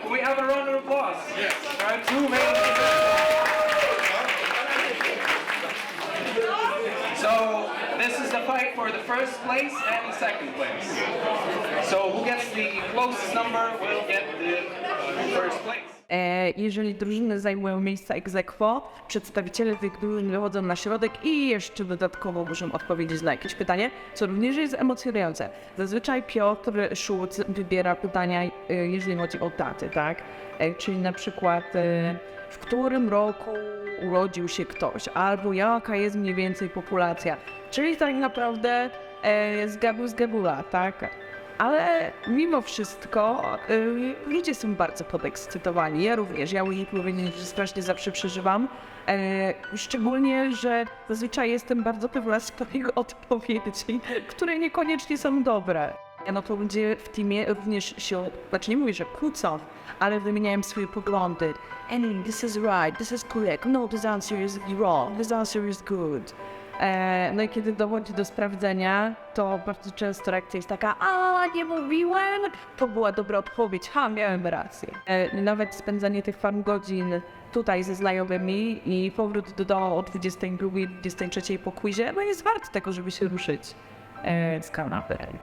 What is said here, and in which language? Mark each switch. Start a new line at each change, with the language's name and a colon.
English: Can we have a round of applause? Yes. Our two main So this is the fight for the first place and the second place. So who gets the closest number will get the first place.
Polish: Jeżeli drużyny zajmują miejsca ex aequo, przedstawiciele tych drużyn wychodzą na środek i jeszcze dodatkowo muszą odpowiedzieć na jakieś pytanie, co również jest emocjonujące. Zazwyczaj Piotr Schulz wybiera pytania, jeżeli chodzi o daty, tak? Czyli na przykład w którym roku urodził się ktoś, albo jaka jest mniej więcej populacja. Czyli tak naprawdę z gabula, tak? Ale mimo wszystko ludzie są bardzo podekscytowani. Ja również, ja muszę powiedzieć, że strasznie zawsze przeżywam. Szczególnie, że zazwyczaj jestem bardzo pewna swoich odpowiedzi, które niekoniecznie są dobre. No to ludzie w teamie również się, znaczy nie mówię, że kłócą, ale wymieniają swoje poglądy.
English: And this is right, this is correct, no, this answer is wrong, this answer is good.
Polish: No i kiedy dochodzi do sprawdzenia, to bardzo często reakcja jest taka: a nie mówiłem, to była dobra odpowiedź, miałem rację. Nawet spędzanie tych paru godzin tutaj ze znajomymi i powrót do domu o 22, 23 po quizie, no jest wart tego, żeby się ruszyć z kanapy.